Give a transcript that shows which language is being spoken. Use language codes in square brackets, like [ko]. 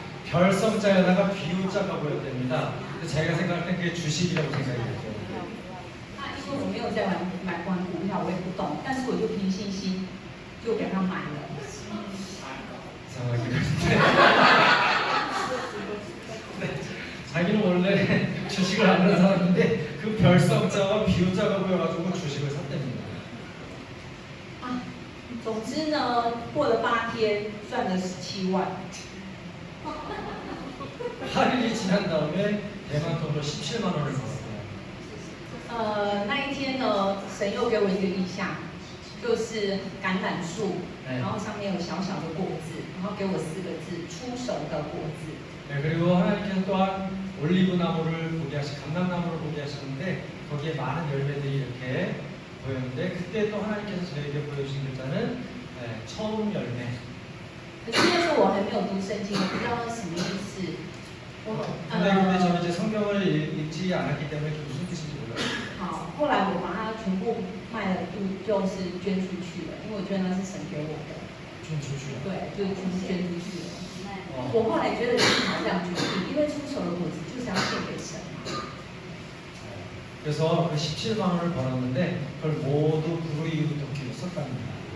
[ko] 별성자에다가 비유자가 보였답니다. 근데 자기가 생각할 땐 그게 주식이라고 생각했죠. [zh] 因为我没有在玩股票，我也不懂，但是我就凭信心就给他买了。 [ko] 이상하긴 한데. 네, 자기는 원래 주식을 안 하는 사람인데 그 별성자와 비유자가 보여가지고 주식을 샀답니다. [zh] 总之呢，过了8天，赚了17万。 [ko] 8일이 지난 다음에 대만돈으로 17만 원을 벌었어요. [zh] 那一天呢，神又给我一个意象，就是橄榄树，然后上面有小小的果子，然后给我4个字：出熟的果子。 [ko] 네, 그리고 하나님께서 또한 올리브 나무를 보게 감람나무를 보게 하셨는데 거기에 많은 열매들이 이렇게 보였는데 그때 또 하나님께서 저에게 보여주신 글자는 처음 열매. [zh] 可是那时候我还没有读圣经，我不知道那是什么意思。 [ko] 근데 저는 이제 성경을 읽지 않았기 때문에 그게 무슨 뜻인지 몰라요. [zh] 好，后来我把它全部卖了，就是捐出去了，因为我觉得那是神给我的。 [ko] 좀 주시요. [zh] 对，就是全部捐出去了。我后来觉得是好这样决定，因为出手的果子就是要献给神嘛。 [ko] 그래서 그 17만 원을 벌었는데 그걸 모두 불우이웃 돕기로 썼답니다.